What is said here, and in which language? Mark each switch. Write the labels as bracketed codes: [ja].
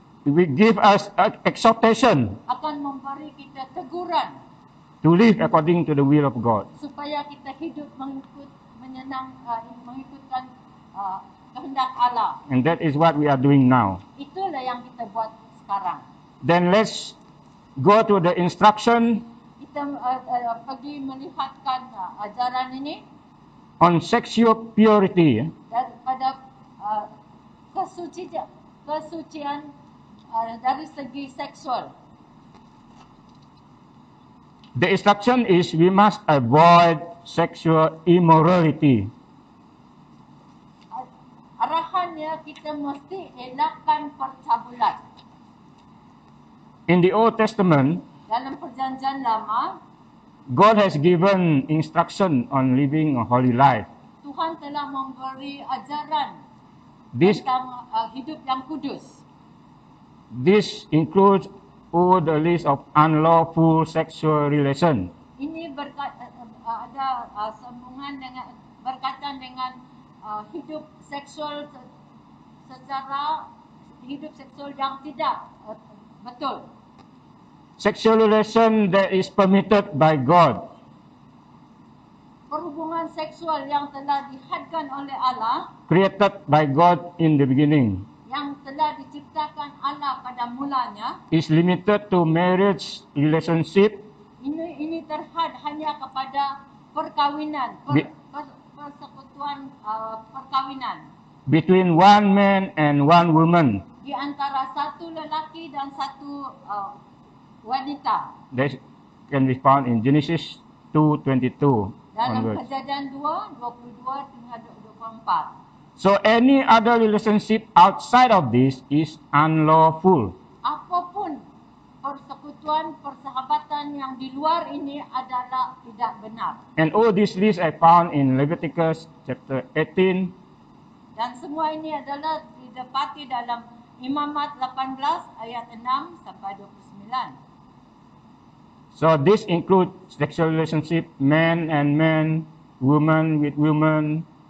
[en] will give us exhortation [ms] akan memberi kita teguran [en] to live according to the will of God. [ms] supaya kita hidup mengikutkan kehendak Allah. [en] And that is what we are doing now. [ms] Itulah yang kita buat sekarang. [en] Then let's go to the instruction [ms] Kita pergi melihatkan ajaran ini [en] on sexual purity. [ms] daripada kesucian dari segi seksual. [en] The instruction is we must avoid sexual immorality. [ms] Arahannya kita mesti elakkan percabulan. [en] In the Old Testament, [ms] Dalam perjanjian lama, [en] God has given instruction on living a holy life. [ms] Tuhan telah memberi ajaran [en] This, [ms] tentang hidup yang kudus. [en] this includes all the list of unlawful sexual relation. [ms] Ini ada sambungan dengan berkaitan dengan hidup seksual secara hidup seksual yang tidak betul. [en] Sexual relation that is permitted by God. [ms] Perhubungan seksual yang telah dihadkan oleh Allah, [en] Created by God in the beginning, [ms] yang telah diciptakan Allah pada mulanya, [en] is limited to marriage relationship [ms] ini terhad hanya kepada perkawinan, persekutuan perkawinan [en] between one man and one woman. [ms] di antara satu lelaki dan satu wanita. [en] That can be found in Genesis 2:22 [ms] Dalam [en] onwards. [ms] Kejadian 2, 22 hingga 24. [en] So any other relationship outside of this is unlawful. [ms] Apapun persekutuan, persahabatan yang di luar ini adalah tidak benar. [en] And all these lists are found in Leviticus chapter 18, [ms] Dan semua ini adalah didapati dalam Imamat 18 ayat 6 sampai 29. [en] so this includes sexual relationship, man and man, woman with woman,